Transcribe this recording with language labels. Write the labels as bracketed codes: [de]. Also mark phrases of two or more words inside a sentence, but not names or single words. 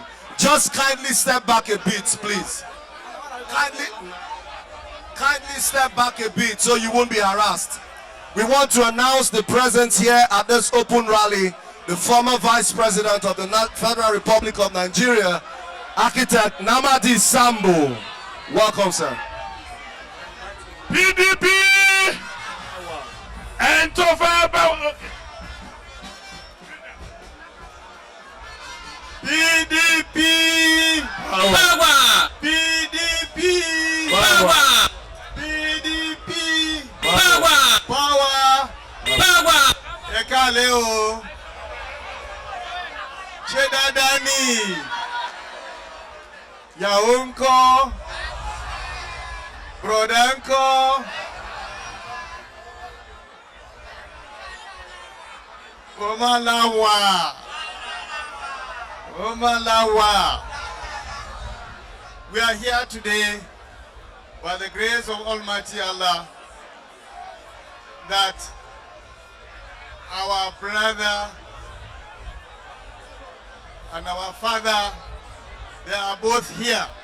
[en] Just kindly step back a bit, please. Kindly step back a bit so you won't be harassed. We want to announce the presence here at this open rally, the former Vice President of the Federal Republic of Nigeria, Architect Namadi Sambo. Welcome, sir. PDP and to PDP Power! PDP Power! PDP Power! power. Power! [yo] Ẹ káalẹ́ o. Ṣé dáadáa ni? Ìyàwó ńkọ́? Brodanko. Omalawa. Omalawa. [en] We are here today by the grace of Almighty Allah that our brother and our father, they are both here.